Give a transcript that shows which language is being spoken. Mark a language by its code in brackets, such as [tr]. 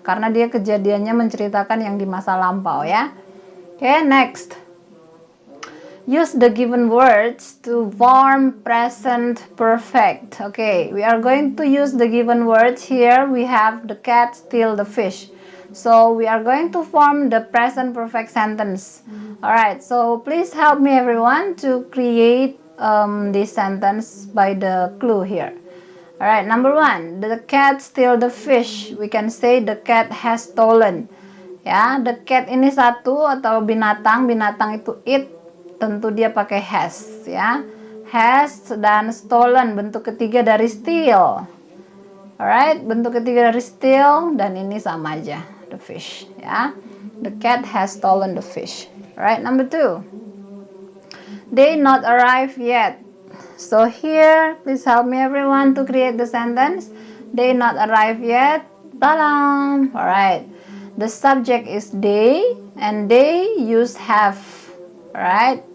[id] Karena dia kejadiannya menceritakan yang di masa lampau ya. [en] Oke, next. Use the given words to form present perfect. Okay, we are going to use the given words. Here we have the cat steal the fish. So we are going to form the present perfect sentence. Alright, so please help me everyone to create this sentence by the clue here. Alright, number 1, the cat steal the fish. We can say the cat has stolen. Ya, the cat [id] ini satu atau binatang itu [en] it, [id] tentu dia pakai has ya. Has dan stolen, bentuk ketiga dari steal. Alright, bentuk ketiga dari steal, dan ini sama aja, the fish ya. [en] The cat has stolen the fish. Alright, number 2. They not arrive yet. So here, please help me everyone to create the sentence. They not arrive yet. Talam. Alright. The subject is they, and they use have. Alright.